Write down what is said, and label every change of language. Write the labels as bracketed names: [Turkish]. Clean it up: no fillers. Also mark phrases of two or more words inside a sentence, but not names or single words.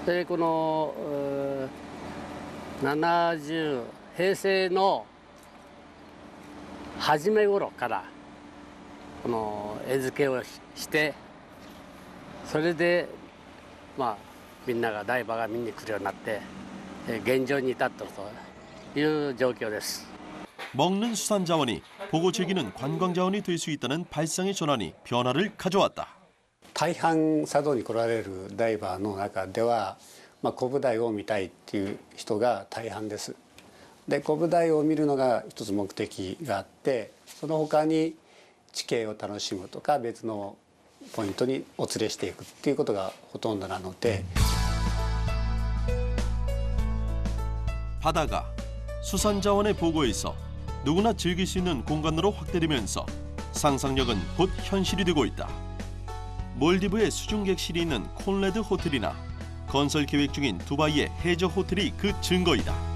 [Japanese] でこの70平成の初め頃からこの餌付けをして、それでまあみんながダイバーが見に来るようになって現状に至ったという状況です。 [Korean] 먹는 수산 자원이 보고 즐기는 관광 자원이 될 수 있다는 발상의 전환이 변화를 가져왔다. [Japanese] 大半佐渡に来られるダイバーの中では、コブダイを見たいっていう人が大半です。でコブダイを見るのが一つ目的があって、その他に地形を楽しむとか別のポイントにお連れしていくっていうことがほとんどなので。 [Korean] 바다가 수산 자원의 보고에서 누구나 즐길 수 있는 공간으로 확대되면서 상상력은 곧 현실이 되고 있다. 몰디브의 수중객실이 있는 콘레드 호텔이나 건설 계획 중인 두바이의 해저 호텔이 그 증거이다.